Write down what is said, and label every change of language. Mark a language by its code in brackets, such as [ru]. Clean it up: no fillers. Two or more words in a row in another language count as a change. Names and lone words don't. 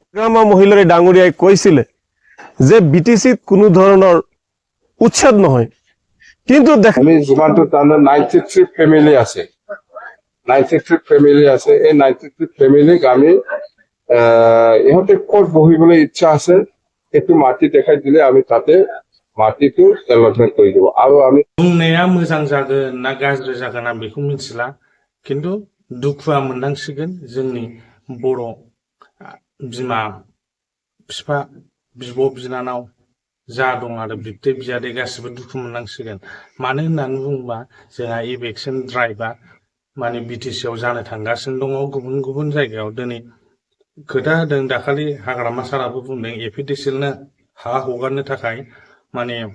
[as] গ্রামা মহিলার ডাঙরিয়ায় কৈছিলে যে বিটিসিত কোনো ধরনের উচ্ছেদ নহয় কিন্তু আমি যিমানটো তানে 93 ফ্যামিলি আছে 93 ফ্যামিলি আছে এই 93 ফ্যামিলিক আমি ইহঁতে ক'ত বহিবলৈ ইচ্ছা আছে সেইটো মাটি দেখাই দিলে আমি তাতে মাটিটো ডেভেলপমেন্ট কৰি দিব আৰু আমি [brx] बुंनाया मोजां जागोन ना गाज्रि जागोन आं बेखौ मिथिला खिन्थु दुखुआ मोननांसिगोन जोंनि बर' बिमा बिफा बिब' बिनानाव जा दं आरो बिबथै बियादै गासिबो दुखु मोननांसिगोन मानो होननानै बुङोबा जोंहा [en] election drive [brx] माने बिटिसि आव जानो थांगासिनो दङ गुबुन गुबुन जायगायाव दिनै खोथा होदों दाखालि हाग्रामा साराबो बुंदों एपिडिसिएलनो हा हगारनो थाखाय माने